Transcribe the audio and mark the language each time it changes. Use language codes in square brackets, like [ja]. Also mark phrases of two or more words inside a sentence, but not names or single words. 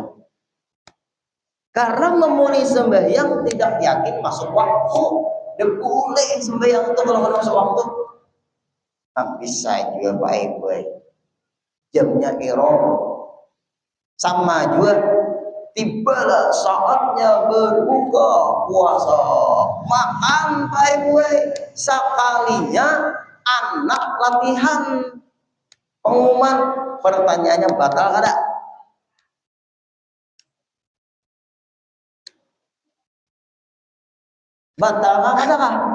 [id] Karena memulai sembahyang tidak yakin masuk waktu, dan boleh sembahyang itu kalau masuk waktu. Nah, bisa juga baik-baik, jamnya error. Sama juga, tibalah saatnya berbuka puasa, makan baik-baik, sekalinya anak latihan pengumuman, pertanyaannya [bjn] batal kada? Batal kada kah?